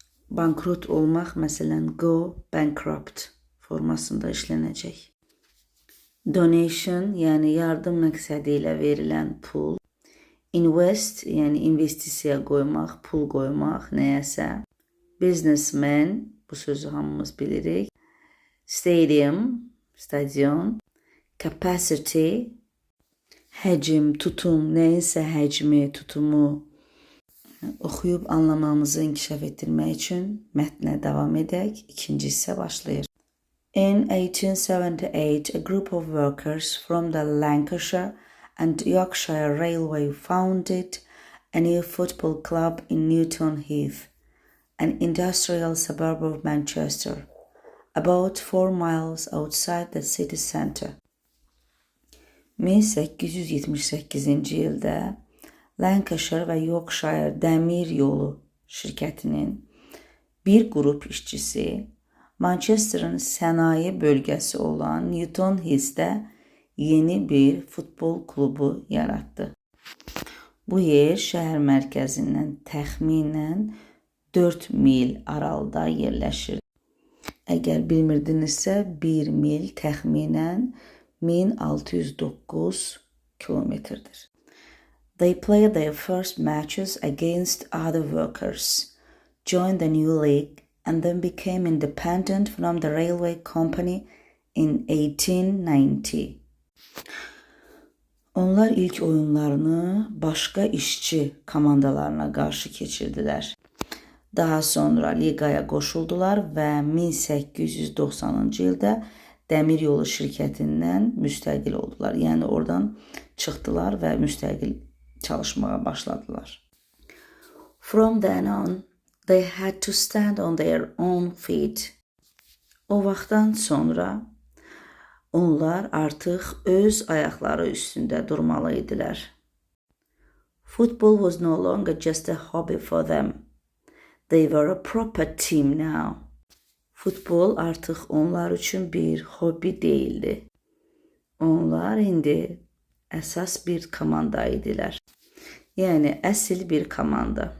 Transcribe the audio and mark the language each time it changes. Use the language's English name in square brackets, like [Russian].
[Azerbaijani] Bankrot olmaq, məsələn, [English] go bankrupt [Azerbaijani] formasında işlənəcək. Donation, yəni yardım məqsədi ilə verilən pul. Invest, yəni investisiya qoymaq, pul qoymaq nəyəsə. Businessman, bu sözü hamımız bilirik. Stadium, stadion. Capacity, həcm, tutum, nəyinsə həcmi, tutumu. Oxuyub anlamamızı inkişaf etdirmək üçün mətnə davam edək. İkinci hissə başlayır. [English] In 1878, a group of workers from the Lancashire and Yorkshire Railway founded a new football club in Newton Heath, an industrial suburb of Manchester, about 4 miles outside the city centre. [Azerbaijani] 1878-ci ildə Lancashire və Yorkshire Dəmir Yolu şirkətinin bir qrup işçisi Manchester'ın sənaye bölgəsi olan Newton Heath'də yeni bir futbol klubu yaratdı. Bu yer şəhər mərkəzindən təxminən 4 mil aralıda yerləşir. Əgər bilmirdinizsə 1 mil təxminən 1609 kilometrdir. [English] They played their first matches against other workers, joined the new league, and then became independent from the railway company in 1890. [Azerbaijani] Onlar ilk oyunlarını başqa işçi komandalarına qarşı keçirdilər. Daha sonra liqaya qoşuldular və 1890-cı ildə Dəmir Yolu şirkətindən müstəqil oldular. Yəni oradan çıxdılar və müstəqil çalışmağa başladılar. [English] From then on, they had to stand on their own feet. [Azerbaijani] O vaxtdan sonra onlar artıq öz ayaqları üstündə durmalı idilər. [English] Football was no longer just a hobby for them. They were a proper team now. [Azerbaijani] Futbol artıq onlar üçün bir hobbi değildi. Onlar indi əsas bir komanda idilər. Yəni əsl bir komanda.